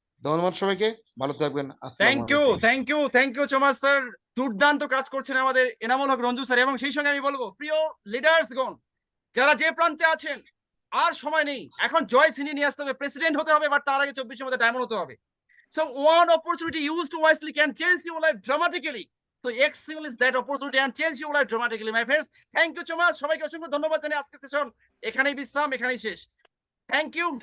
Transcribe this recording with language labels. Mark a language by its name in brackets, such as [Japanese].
[Bangla] ধন্যবাদ সবাইকে, ভালো থাকবেন। [English] thank you [Bangla] চমাস স্যার, দুর্দান্ত কাজ করছেন আমাদের এনামুল হক রঞ্জু স্যার। এবং সেই সঙ্গে আমি বলবো প্রিয় লিডার্সগণ যারা যে প্রান্তে আছেন, আর সময় নেই, এখন জয় সিনি নিয়ে আসতে হবে, প্রেসিডেন্ট হতে হবে, বাট তার আগে 24-এর মধ্যে ডায়মন্ড হতে হবে। [English] So one opportunity used wisely can change your life dramatically. So Excel is that opportunity and change your life dramatically, my friends. Thank you so much. [Bangla] সবাইকে অসংখ্য ধন্যবাদ জানিয়ে আজকের সেশন এখানেই বিশ্রাম, এখানেই শেষ। [English] Thank you. Good